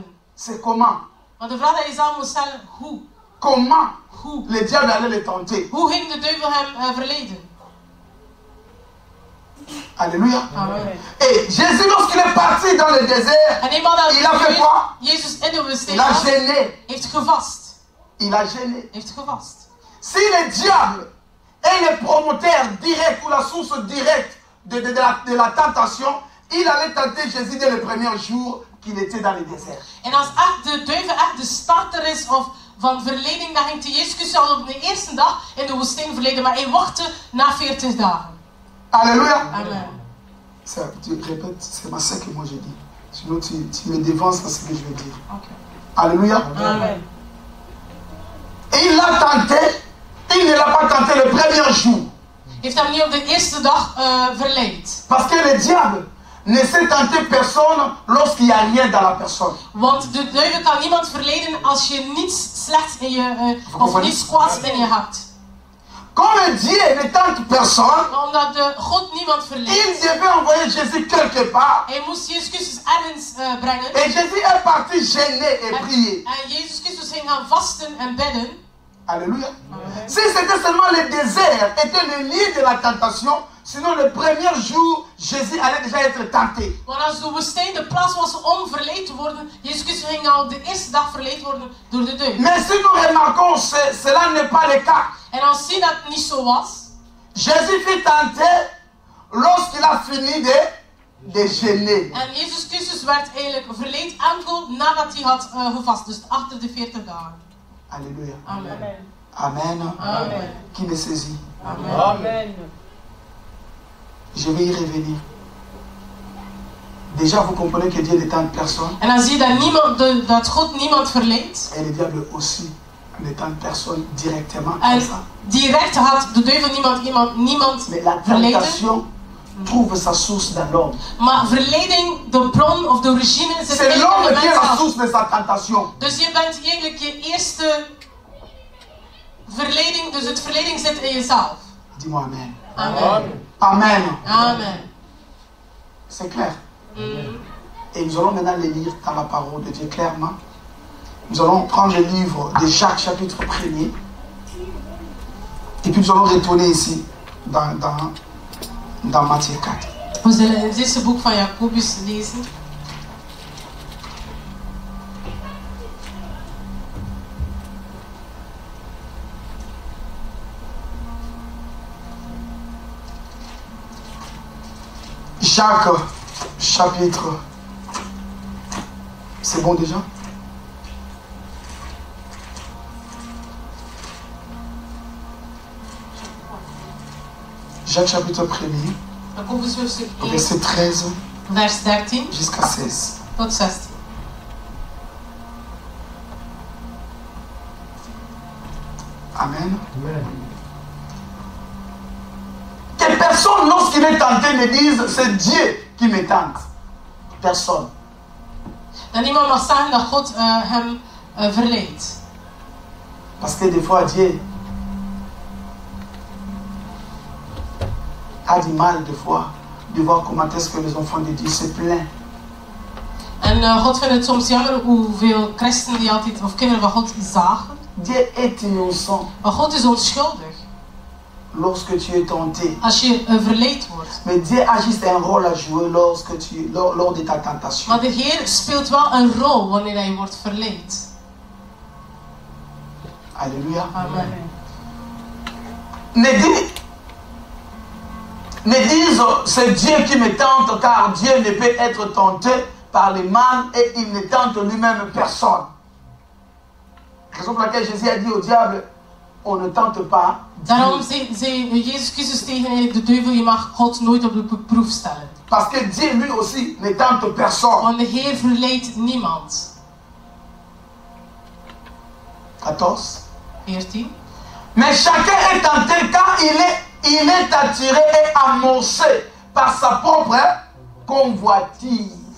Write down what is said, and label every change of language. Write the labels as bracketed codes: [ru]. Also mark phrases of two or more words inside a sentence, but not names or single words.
[fr] c'est comment? [nl] Maar de vraag die je zelf moet stellen, hoe? [fr] Comment le diable allait le tenter? [nl] Hoe ging de duivel hem verleiden? [fr] Alléluia. Amen. Et Jésus, lorsqu'il est parti dans le désert, [nl] En eenmaal dat [fr] il a fait quoi? [nl] Jezus in de woestijn [fr] Il a [nl] was, [fr] gêné. [nl] heeft gevast. [fr] Il a gêné. [nl] Heeft gevast. [fr] Si le diable est le promoteur direct ou la source directe de la tentation, il allait tenter Jésus dès le premier jour qu'il était dans le désert. [nl] En als echt de duivel echt de starter is van verleiding, dan ging Jezus Christus al op de eerste dag in de woestijn verleiden, maar hij wachtte na 40 dagen. [fr] Alléluia. Amen. Tu répètes, c'est ma sœur que moi je dis. Sinon tu me devances dans ce que je veux dire. Okay. Alléluia. Amen. Et il l'a tenté. Il ne l'a pas tenté le premier jour. [nl] Heeft hem niet op de eerste dag verleid. [fr] Parce que le diable ne sait tenter personne lorsqu'il n'y a rien dans la personne. [nl] Want de duivel kan niemand verleiden als je niets slechts in je, of niets kwaads in je hebt. [fr] Comme Dieu ne tente personne, [nl] Maar omdat God niemand verleidt, [fr] il devait envoyer Jésus quelque part. [nl] hij moest Jezus Christus ergens brengen. [fr] Et Jésus est parti gêner et prier. [nl] En Jezus Christus ging gaan vasten en bidden. [fr] Alléluia. Amen. Si c'était seulement le désert était le lieu de la tentation, sinon le premier jour, Jésus allait déjà être tenté. [nl] Maar als de woestijn de plaats was om verleid te worden, Jezus Christus ging al op de eerste dag verleid worden door de duivel. [fr] Mais si nous remarquons, cela n'est pas le cas. [nl] En als zie dat niet zo was, [fr] Jésus fut tenté lorsqu'il a fini de gêner. [nl] en Jezus Christus werd eigenlijk verleid enkel nadat hij had gevast, dus achter de 40 dagen. [fr] Alléluia. Amen. Amen. Amen. Qui me saisit? Amen. Amen. Je vais y revenir. Déjà, vous comprenez que Dieu ne tente personne. [nl] En dan zie je dat God niemand verleidt. [fr] Et le diable aussi ne tente personne directement. [nl] En [fr] Comme ça. [nl] direct had de duivel niemand [fr] Mais la [nl] verleiden. [fr] tentation trouve sa source dans l'homme. [nl] Maar verleiding, de bron of de origine zit [fr] C'est [nl] in [fr] l'homme [nl] de [fr] qui est [nl] mens [fr] la [nl] zelf. [fr] source de sa tentation. [nl] Dus je bent eigenlijk je eerste verleiding, dus het verleiding zit in jezelf. [fr] Dis-moi Amen. Amen. Amen. Amen. C'est clair. Et nous allons maintenant les lire dans la parole de Dieu clairement. Nous allons prendre le livre de Jacques chapitre 1er. Et puis nous allons retourner ici dans Matthieu 4. [nl] We zullen het eerste boek van Jacobus lezen. [fr] Jacques chapitre. C'est bon déjà? Jacques chapitre 1er, [nl] Jacobus hoofdstuk 1, [fr] verset 13 [nl] vers 13 [fr] jusqu'à 16. [nl] tot 16. [fr] Amen. Que personne, lorsqu'il est tenté, ne dise c'est Dieu qui me tente. Personne. [nl] En niemand mag zeggen dat God hem verleidt. [fr] Parce que des fois, Dieu a du mal, des fois, de voir comment est-ce que les enfants de Dieu se plaignent. [nl] En God vindt het soms jammer hoeveel christenen die altijd, of kinderen van God zagen. [fr] Dieu est innocent. [nl] Maar God is onschuldig. [fr] Lorsque tu es tenté. [nl] Als je verleid wordt. [fr] Mais Dieu a juste un rôle à jouer lors de ta tentation. [nl] Maar de Heer speelt wel een rol wanneer hij wordt verleid. [fr] Alléluia. Amen. Ne dis c'est Dieu qui me tente, car Dieu ne peut être tenté par le mal et il ne tente lui-même personne. Raison pour laquelle Jésus a dit au diable, on ne tente pas. [nl] Daarom zei Jezus Christus tegen de duivel, je mag God nooit op de proef stellen. [fr] Parce que Dieu lui aussi ne tente personne. [nl] Want de Heer verleidt niemand. [fr] 14. Mais chacun est tenté quand il est attiré et amorcé par sa propre convoitise.